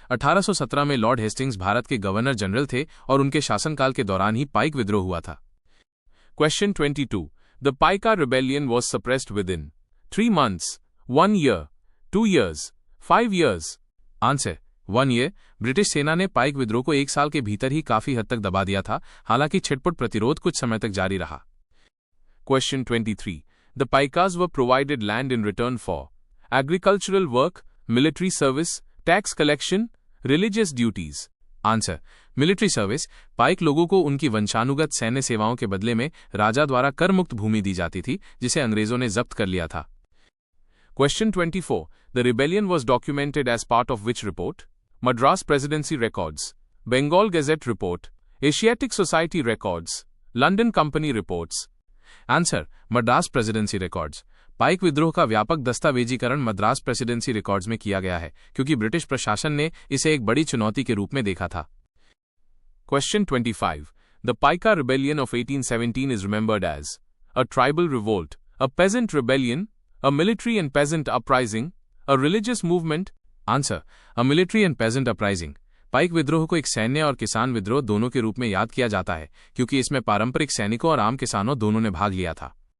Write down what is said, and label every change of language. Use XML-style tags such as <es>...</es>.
<hi>1817 में Lord Hastings Bharat के governor general थे और उनके शासनकाल के दौरान ही पाइक विद्रोह हुआ था।</hi> <en>Question 22, the Paika rebellion was suppressed within 3 months, 1 year, 2 years, 5 years? Answer 1 year।</en> <hi>British सेना ने पाइक विद्रोह को 1 साल के भीतर ही काफी हद तक दबा दिया था, हालांकि छिटपुट प्रतिरोध कुछ समय तक जारी रहा।</hi> <en>Question 23, the Paikas were provided land in return for agricultural work, military service, tax collection, religious duties? Answer military service.</en> <hi>पाइक लोगों को उनकी वंशानुगत सैन्य सेवाओं के बदले में राजा द्वारा कर मुक्त भूमि दी जाती थी, जिसे अंग्रेजों ने जब्त कर लिया था।</hi> <en>Question 24, the rebellion was documented as part of which report? Madras Presidency Records, Bengal Gazette Report, Asiatic Society Records, London Company Reports?</en> <hi>Answer Madras presidency records. पाइक विद्रोह का व्यापक दस्तावेजीकरण मद्रास प्रेसिडेंसी रिकॉर्ड्स में किया गया है, क्योंकि ब्रिटिश प्रशासन ने इसे एक बड़ी चुनौती के रूप में देखा था।</hi> <en>Question 25, the Paika rebellion of 1817 is remembered as a tribal revolt, a peasant rebellion, a military and peasant uprising, a religious movement? Answer a military and peasant uprising.</en> <hi>पाइक विद्रोह को एक सैन्य और किसान विद्रोह दोनों के रूप में याद किया जाता है, क्योंकि इसमें पारंपरिक सैनिकों और आम किसानों दोनों ने भाग लिया था।</hi>